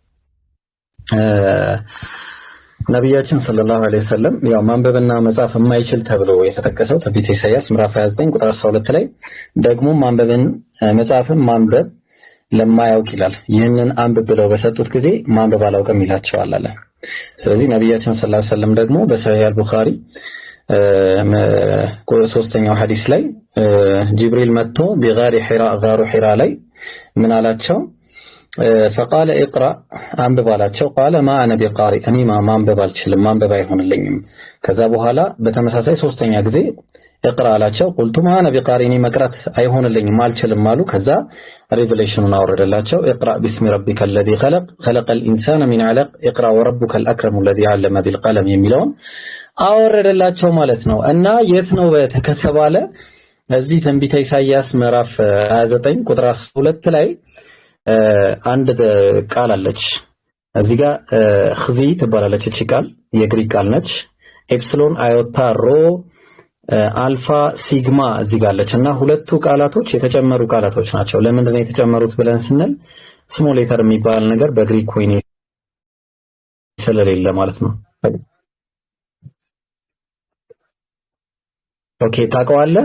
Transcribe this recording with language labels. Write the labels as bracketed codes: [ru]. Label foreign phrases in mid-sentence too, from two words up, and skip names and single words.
[am] ነብያችን [ar] صلى الله عليه وسلم [am] ያው ማንበብና መጻፍ የማይችል ተብሎ የተጠቀሰው ትንቢተ ኢሳይያስ ምዕራፍ 29 ቁጥር 12 ላይ ደግሞ ማንበብን መጻፍን ማንበብ ለማያውቅ ይላል። ይህንን አንብብ ብለው በሰጡት ጊዜ ማንበብ አላውቅም ይላቸዋል አለ። ስለዚህ ነብያችን [ar] صلى الله عليه وسلم [am] ደግሞ በሰሂህ አልቡኻሪ ሶስተኛው ሐዲስ ላይ ጅብሪል መጥቶ ቢጋሪ ሒራ ጋሩ ሒራ ላይ ምን አላቸው? [ar] فقال اقرا [am] አንብብ አላቸው። [ar] قال ما انا بقارئ [am] እኔ ማንበብ አልችልም፣ ማንበብ አይሆንልኝም። ከዛ በኋላ በተመሳሳይ ሶስተኛ ጊዜ اقرا አላቸው። [ar] قلت ما انا بقارئ [am] እኔ መቅራት አይሆንልኝም አልችልም አሉ። ከዛ ሪቨሌሽኑን አወረደላቸው። [ar] اقرا باسم ربك الذي خلق خلق الانسان من علق اقرا وربك الاكرم الذي علم بالقلم [am] የሚለውን አወረደላቸው ማለት ነው። እና የት ነው ከተባለ እዚህ ትንቢተ ኢሳይያስ ምዕራፍ 29 ቁጥር 12 ላይ አንድ ቃል አለች። እዚህ ጋር ኽዚ ትባላለች። እቺ ቃል የግሪክ ቃል ነች። ኤፕሲሎን አዮታ ሮ አልፋ ሲግማ እዚህ ጋር አለች እና ሁለቱ ቃላቶች የተጨመሩ ቃላቶች ናቸው። ለምንድን ነው የተጨመሩት ብለን ስንል [en] small letter [am] የሚባል ነገር በግሪክ ኮይን ስለሌለ ማለት ነው። ኦኬ ታውቀዋለህ?